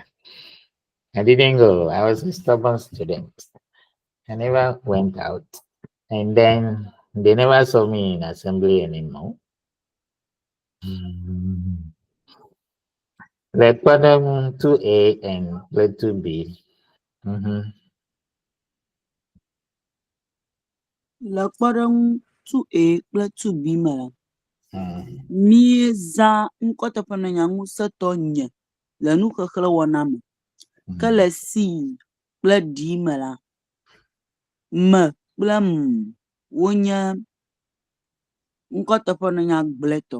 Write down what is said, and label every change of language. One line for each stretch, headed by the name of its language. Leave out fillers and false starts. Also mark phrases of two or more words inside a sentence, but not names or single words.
English: I didn't go. I was a stubborn student. I never went out. And then they never saw me in assembly anymore. Like bottom 2A and play 2B.
Ewe: Le kpɔɖeŋu 2A kple 2B me la, míeza ŋkɔteƒe ne nya ŋusẽtɔ nye le nuxexlẽ wɔna me. Ke le C kple D me la, me kple m wonye ŋkɔteƒe ne nya gblẽtɔ.